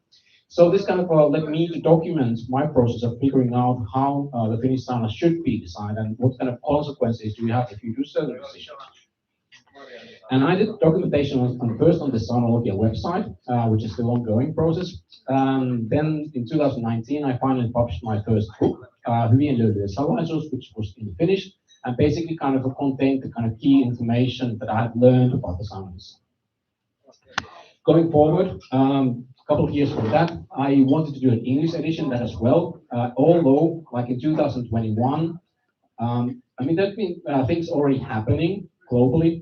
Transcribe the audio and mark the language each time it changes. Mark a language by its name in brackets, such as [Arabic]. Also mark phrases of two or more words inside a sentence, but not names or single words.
[English] So this kind of led me to document my process of figuring out how the Finnish sauna should be designed and what kind of consequences do you have if you do certain decisions. And I did documentation first on the Saunologia website, which is still ongoing process. Then in 2019, I finally published my first book, Hyvien löylyjen salaisuus, which was in Finnish, and basically kind of contained the kind of key information that I had learned about the saunas. Going forward, a couple of years from that, I wanted to do an English edition that as well, although like in 2021, I mean, there's been things already happening globally.